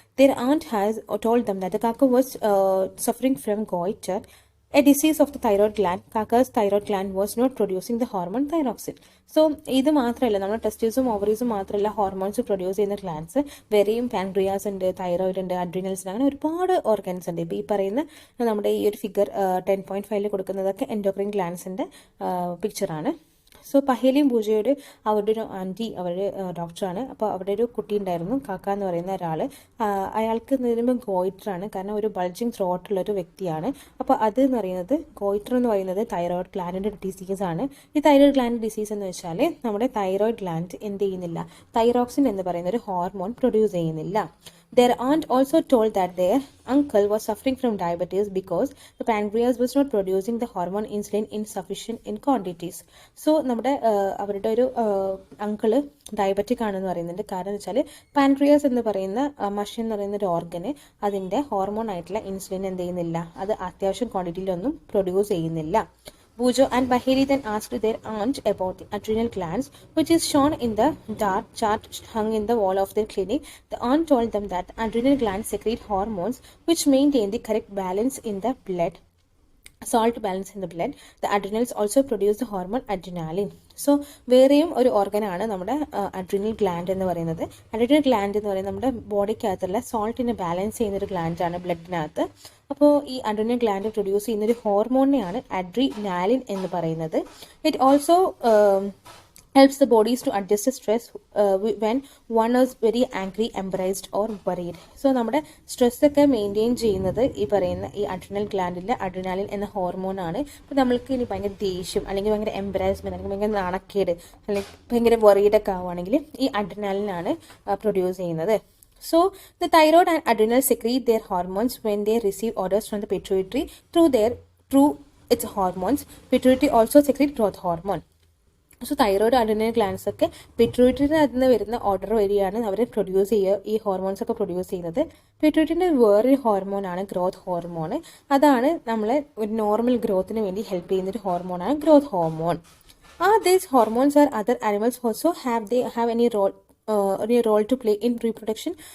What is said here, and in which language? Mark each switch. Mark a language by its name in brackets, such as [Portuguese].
[English] Their aunt has told them that the Kaka was suffering from goiter, a disease of the thyroid gland. Kaka's thyroid gland was not producing the hormone thyroxine. [Malayalam] So ഇത് മാത്രമല്ല, നമ്മുടെ ടെസ്റ്റീസും ഓവറീസും മാത്രമല്ല hormones produce ചെയ്യുന്ന glance, വേറെയും pancreas ഉണ്ട്, thyroid ഉണ്ട്, അഡ്രീനൽസ്, അങ്ങനെ ഒരുപാട് ഓർഗൻസ് ഉണ്ട്. ഇപ്പോൾ ഈ പറയുന്ന നമ്മുടെ ഈ ഒരു ഫിഗർ 10.5 കൊടുക്കുന്നതൊക്കെ എൻഡോക്രൈൻ ഗ്ലാൻസിൻ്റെ പിക്ചറാണ്. സോ പഹേലിയും പൂജയുടെ അവരുടെ ഒരു ആൻറ്റി, അവരുടെ ഡോക്ടറാണ്. അപ്പോൾ അവിടെ ഒരു കുട്ടി ഉണ്ടായിരുന്നു, കാക്ക എന്ന് പറയുന്ന ഒരാൾ. അയാൾക്ക് വരുമ്പോൾ ഗോയിറ്ററാണ്, കാരണം ഒരു ബൾജിങ് ത്രോട്ടുള്ളൊരു വ്യക്തിയാണ്. അപ്പോൾ അത് എന്ന് പറയുന്നത്, ഗോയിറ്റർ എന്ന് പറയുന്നത് തൈറോയിഡ് ഗ്ലാൻഡിൻ്റെ ഡിസീസാണ്. ഈ തൈറോയിഡ് ഗ്ലാൻഡ് ഡിസീസ് എന്ന് വെച്ചാൽ നമ്മുടെ തൈറോയിഡ് ഗ്ലാൻഡ് എന്ത് ചെയ്യുന്നില്ല, തൈറോക്സിൻ എന്ന് പറയുന്ന ഒരു ഹോർമോൺ പ്രൊഡ്യൂസ് ചെയ്യുന്നില്ല. [English] Their aunt also told that their uncle was suffering from diabetes because the pancreas was not producing the hormone insulin in sufficient in quantities. [Malayalam] So നമ്മുടെ അവരുടെ ഒരു അങ്കിള് ഡയബറ്റിക് ആണെന്ന് പറയുന്നുണ്ട്. കാരണം എന്ന് വെച്ചാൽ പാൻക്രിയാസ് എന്ന് പറയുന്ന മഷി എന്ന് പറയുന്ന ഒരു ഓർഗന് അതിൻ്റെ ഹോർമോൺ ആയിട്ടുള്ള ഇൻസുലിൻ എന്ത് ചെയ്യുന്നില്ല, അത് അത്യാവശ്യം ക്വാണ്ടിറ്റിയിലൊന്നും പ്രൊഡ്യൂസ് ചെയ്യുന്നില്ല. [English] Bujo and Baheli then asked their aunt about the adrenal glands, which is shown in the dark chart hung in the wall of their clinic. The aunt told them that the adrenal glands secrete hormones which maintain the correct balance in the blood, salt balance in the blood. The adrenals also produce the hormone adrenaline. [Malayalam] So വേറെയും ഒരു ഓർഗനാണ് നമ്മുടെ adrenal gland എന്ന് പറയുന്നത്. Adrenal gland എന്ന് പറയുന്നത് നമ്മുടെ ബോഡിക്കകത്തുള്ള സോൾട്ടിനെ balance ചെയ്യുന്നൊരു ഗ്ലാൻഡാണ് ബ്ലഡിനകത്ത്. അപ്പോൾ ഈ അഡ്രിനൽ ഗ്ലാൻഡ് പ്രൊഡ്യൂസ് ചെയ്യുന്നൊരു ഹോർമോണിനെയാണ് അഡ്രിനാലിൻ എന്ന് പറയുന്നത്. [English] It also helps the bodies to adjust the stress when one is very angry, embarrassed or worried. [Malayalam] So നമ്മുടെ സ്ട്രെസ്സൊക്കെ മെയിൻറ്റെയിൻ ചെയ്യുന്നത് ഈ പറയുന്ന ഈ അഡ്രിനൽ ഗ്ലാൻഡിലെ അഡ്രിനാലിൻ എന്ന ഹോർമോണാണ്. ഇപ്പോൾ നമ്മൾക്ക് ഇനി ഭയങ്കര ദേഷ്യം അല്ലെങ്കിൽ ഭയങ്കര എംബറാസ്മെൻറ്റ് അല്ലെങ്കിൽ ഭയങ്കര നാണക്കേട് അല്ലെങ്കിൽ ഭയങ്കര വറീഡൊക്കെ ആവുകയാണെങ്കിൽ ഈ അഡ്രിനാലിനാണ് പ്രൊഡ്യൂസ് ചെയ്യുന്നത്. [English] So the thyroid and adrenal secrete their hormones when they receive orders from the pituitary through its hormones. Pituitary also secrete growth hormone. [Malayalam] So thyroid adrenal glands ഒക്കെ പിറ്റ്യൂട്ടറിയിൽ നിന്ന് വരുന്ന ഓർഡർ വഴിയാണ് അവർ പ്രൊഡ്യൂസ് ചെയ്യുക, ഈ ഹോർമോൺസ് ഒക്കെ produce ചെയ്യുന്നത്. പിറ്റ്യൂട്ടറിൻ്റെ വേറൊരു ഹോർമോണാണ് ഗ്രോത്ത് ഹോർമോൺ. അതാണ് നമ്മളെ ഒരു നോർമൽ ഗ്രോത്തിന് വേണ്ടി ഹെൽപ്പ് ചെയ്യുന്നൊരു ഹോർമോണാണ് growth hormone. [English] These hormones are other animals also have any role to play in reproduction.